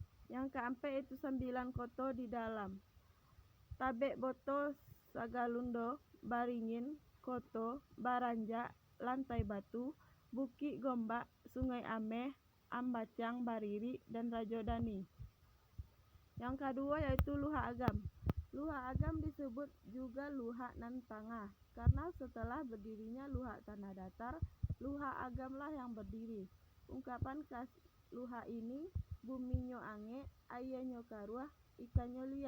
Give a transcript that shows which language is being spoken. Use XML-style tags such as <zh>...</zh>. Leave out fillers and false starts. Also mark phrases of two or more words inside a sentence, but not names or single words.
<id>Yang keempat itu 9 koto di dalam. Tabek Boto, Sagalundo, Baringin, Koto, Baranja, Lantai Batu, Bukit Gombak, Sungai Ameh, Ambacang, Bariri, dan Rajodani. Yang kedua yaitu Luha Agam. Luha Agam disebut juga Luha Nan Tangah karena setelah berdirinya Luha Tanah Datar, Luha Agamlah yang berdiri. Ungkapan khas Luha ini,</id> <min>buminyo ange, ayenyo karuah, ikanyo lia.</min>